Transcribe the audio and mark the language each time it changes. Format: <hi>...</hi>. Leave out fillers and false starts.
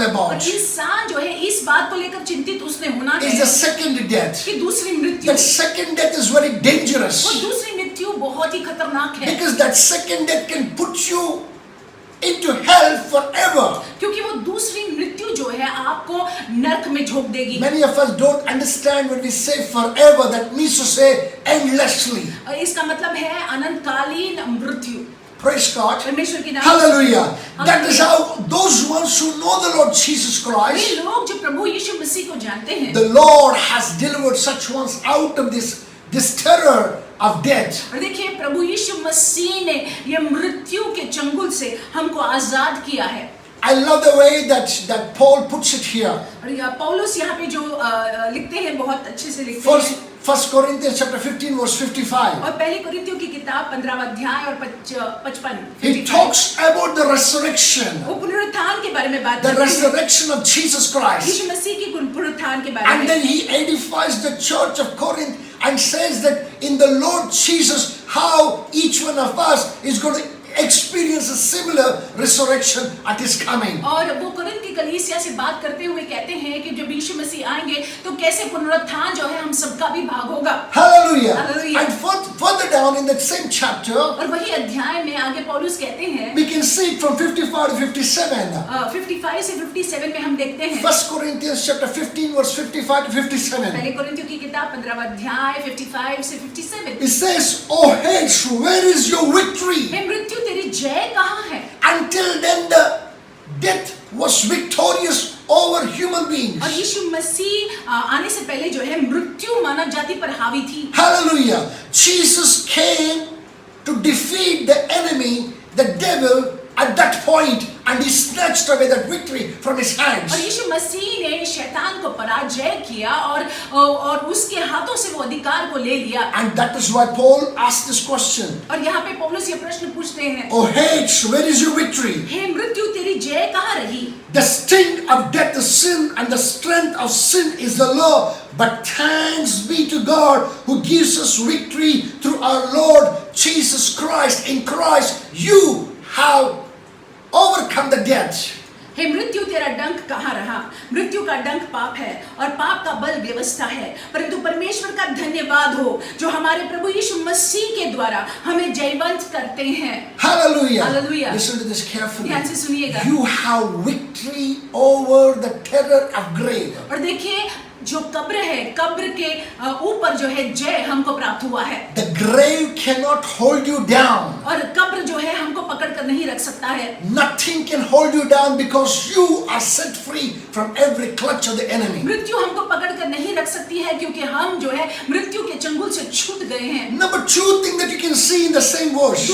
<hi>और</hi> <en>about,</en> <hi>इंसान जो है इस बात को लेकर चिंतित उसने होना</hi> <en>is</en> <hi>है</hi> <en>the second death.</en> <hi>कि दूसरी मृत्यु,</hi> <en>That second death is very</en> <hi>वो</hi> <en>dangerous,</en> <hi>दूसरी मृत्यु बहुत ही खतरनाक है।</hi> <en>because that second death can put you into hell forever.</en> <hi>क्योंकि वो दूसरी मृत्यु जो है आपको नरक में झोंक देगी।</hi> <en>Many of us don't understand when we say forever, that means to say endlessly.</en> <hi>इसका मतलब है अनंतकालीन मृत्यु।</hi> <en>Praise God.</en> <hi>परमेश्वर की नाम।</hi> <en>Hallelujah. That is how those ones who know the Lord Jesus</en> <hi>way</hi> <en>Christ,</en> <hi>लोग जो प्रभु यीशु मसीह को जानते हैं,</hi> <en>the Lord has delivered such ones out of this terror of death.</en> <hi>और देखिए प्रभु यीशु मसीह ने ये मृत्यु के चंगुल से हमको आजाद किया है।</hi> <en>I love the way that Paul puts it here.</en> <hi>और पौलुस यहाँ पे जो लिखते हैं बहुत अच्छे से लिखते हैं।</hi> <en>First Corinthians chapter 15 verse 55.</en> <hi>और पहली कुरिन्थियों की किताब 15वां अध्याय और 55।</hi> <en>He talks about the resurrection,</en> <hi>वो पुनरुत्थान के बारे में बात</hi> <en>the</en> <hi>करते हैं।</hi> <en>resurrection of Jesus Christ.</en> <hi>यीशु मसीह की पुनरुत्थान के बारे में।</hi> <en>And then he edifies the church of Corinth and says that in the Lord Jesus, how each one of us is going to experience a similar resurrection at his coming.</en> <hi>और वो Corinth की कलीसिया से बात करते हुए कहते हैं कि जब यीशु मसीह आएंगे तो कैसे पुनरुत्थान जो है हम सबका भी भाग होगा।</hi> <en>Hallelujah. Hallelujah. And further down in that same chapter,</en> <hi>और वही अध्याय में आगे पौलुस कहते हैं,</hi> <en>we can see it from 55 to 57.</en> <hi>55 से 57 में हम देखते हैं।</hi> <en>First Corinthians chapter 15 verse 55 to 57.</en> <hi>पहले कुरिन्थियों की किताब 15वां अध्याय 55 से 57।</hi> <en>It says, "O Hades, where is your victory?</en> <hi>हे मृत्यु तेरी जय कहाँ है?"</hi> <en>Until then the death was victorious over human beings."</en> <hi>और यीशु मसीह आने से पहले जो है मृत्यु मानव जाति पर हावी थी।</hi> <en>Hallelujah. Jesus came to defeat the enemy, the devil, at that point, and he snatched away that victory from his hands.</en> <hi>और यीशु मसीह ने शैतान को पराजय किया और उसके हाथों से वो अधिकार को ले लिया।</hi> <en>And that is why Paul asked this question.</en> <hi>और यहाँ पे पौलुस ये प्रश्न पूछते हैं,</hi> <en>"O Hades, where is your victory?</en> <hi>हे मृत्यु तेरी जय कहाँ रही?"</hi> <en>The sting of death is sin, and the strength of sin is the law. But thanks be to God who gives us victory through our Lord Jesus Christ. In Christ, you have overcome the death.</en> <hi>हे मृत्यु तेरा डंक कहाँ रहा? मृत्यु का डंक पाप है और पाप का बल व्यवस्था है, परंतु परमेश्वर का धन्यवाद हो जो हमारे प्रभु यीशु मसीह के द्वारा हमें जयवंत करते हैं।</hi> <en>Hallelujah. Hallelujah. Listen to this carefully.</en> <hi>ध्यान से सुनिएगा।</hi> <en>You have victory over the terror of grave.</en> <hi>और देखिए जो कब्र है, कब्र के ऊपर जो है जय हमको प्राप्त हुआ है।</hi> <en>The grave cannot hold you down.</en> <hi>और कब्र जो है हमको पकड़ कर नहीं रख सकता है।</hi> <en>Nothing can hold you down because you are set free from every clutch of the enemy.</en> <hi>मृत्यु हमको पकड़ कर नहीं रख सकती है क्योंकि हम जो है मृत्यु के चंगुल से छूट गए हैं।</hi> <en>Number two thing that you can see in the same verse.</en>